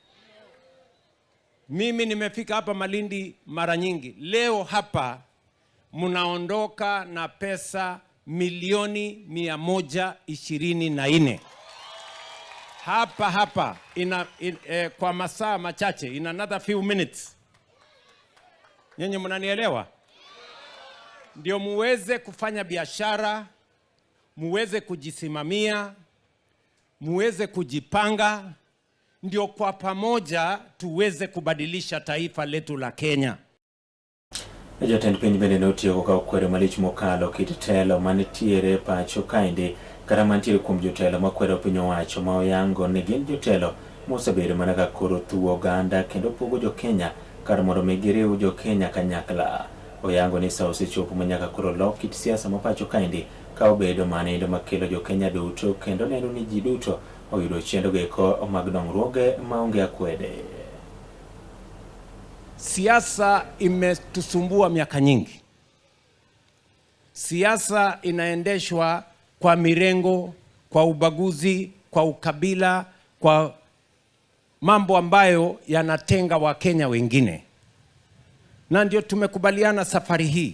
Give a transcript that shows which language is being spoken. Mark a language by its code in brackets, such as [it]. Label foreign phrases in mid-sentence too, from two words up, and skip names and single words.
[sw] Mimi nimefika hapa Malindi mara nyingi. Leo hapa mnaondoka na pesa milioni 124. Hapa kwa masaa machache, [en] in another few minutes. [sw] Nyenye mnanielewa? Ndio muweze kufanya biashara, muweze kujisimamia, muweze kujipanga, ndio kwa pamoja tuweze kubadilisha taifa letu la Kenya. [luo] Jatend piny bende notiyo ka okwero malich mokalo kit telo manitiere pacho kaendi kata mantiere kuom jotelo makwero piny owacho ma oyango ni gin jotelo mosebedo mana ka koro thuo oganda kendo pogo jo Kenya kar mondo mi giriw jo Kenya kanyakla. Oyango ni sa osechopo manyaka koro lok kit siasa ma pacho kaendi ka obedo manendo makelo jo Kenya duto kendo neno ni ji duto oyudo chendo geko mag dongruoge maonge akwede. [sw] Siasa imetusumbua miaka nyingi. Siasa inaendeshwa kwa mirengo, kwa ubaguzi, kwa ukabila, kwa mambo ambayo yanatenga Wakenya wengine. Na ndio tumekubaliana safari hii.